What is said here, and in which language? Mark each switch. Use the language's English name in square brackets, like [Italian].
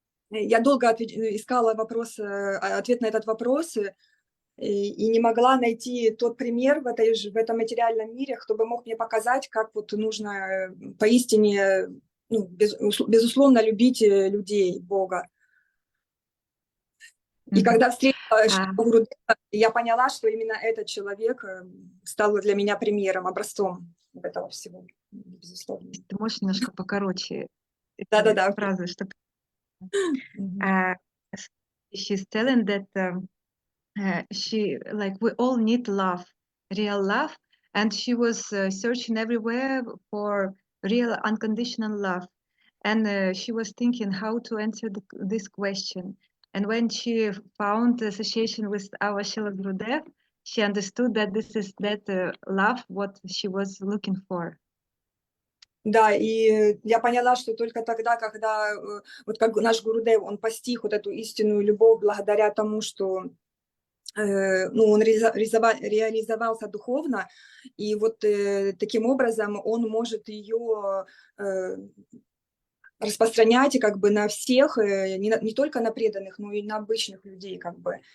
[Russian] Я долго искала ответ на этот вопрос, и не могла найти тот пример в этом материальном мире, кто бы мог мне показать, как вот нужно поистине, ну, безусловно, любить людей, Бога. И когда встретила Гурудева, я поняла, что именно этот человек стал для меня примером, образцом этого всего, безусловно. Ты можешь немножко покороче Да-да-да. фразы, чтобы... [English] She's telling that she, like, we all need love, real love, and she was searching everywhere for real unconditional love, and she was thinking how to answer this question. And when she found the association with our Srila Gurudev, she understood that this is that love what she was looking for. [Russian] Да, и я поняла, что только тогда, когда вот как наш Гурудев, он постиг вот эту истинную любовь благодаря тому, что он реализовался духовно, и вот таким образом он может ее распространять как бы на всех, не только на преданных, но и на обычных людей как бы.